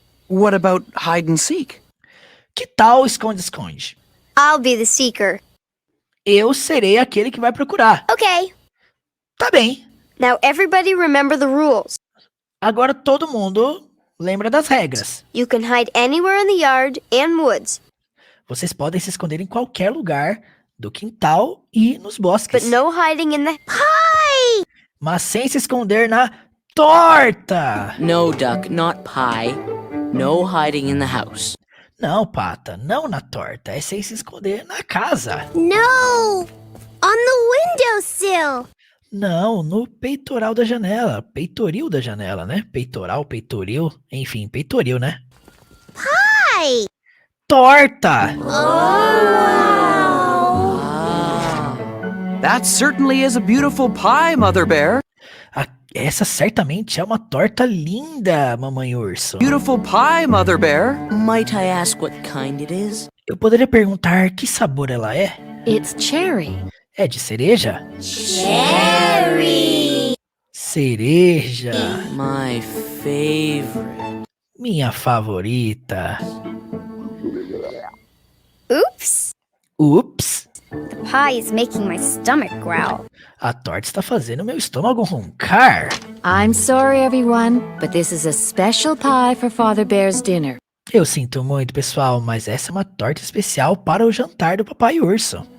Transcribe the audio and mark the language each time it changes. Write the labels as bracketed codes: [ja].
[en] What about hide and seek? [pt] Que tal esconde-esconde? [en] I'll be the seeker. [pt] Eu serei aquele que vai procurar. [en] Okay. [pt] Tá bem. [en] Now everybody remember the rules. [pt] Agora todo mundo lembra das regras. [en] You can hide anywhere in the yard and woods, [pt] Vocês podem se esconder em qualquer lugar do quintal e nos bosques. [en] but no hiding in the... [pt] Mas sem se esconder na torta. [en] No, Duck, not pie. No hiding in the house. [pt] Não, Pata, não na torta. É sem se esconder na casa. [en] No! On the windowsill! [pt] Não, no peitoral da janela. Peitoril da janela, né? Peitoral, peitoril. Enfim, peitoril, né? [en] Hi! [pt] Torta! [en] That certainly is a beautiful pie, Mother Bear. [pt] Essa certamente é uma torta linda, Mamãe Urso. [en] Beautiful pie, Mother Bear. Might I ask what kind it is? [pt] Eu poderia perguntar que sabor ela é? [en] It's cherry. [pt] É de cereja? [en] Cherry! [pt] Cereja. [en] My favorite. [pt] Minha favorita. [en] Oops! [pt] Ups. [en] The pie is making my stomach growl. [pt] A torta está fazendo meu estômago roncar. [en] I'm sorry, everyone, but this is a special pie for Father Bear's dinner. [pt] Eu sinto muito, pessoal, mas essa é uma torta especial para o jantar do Papai Urso.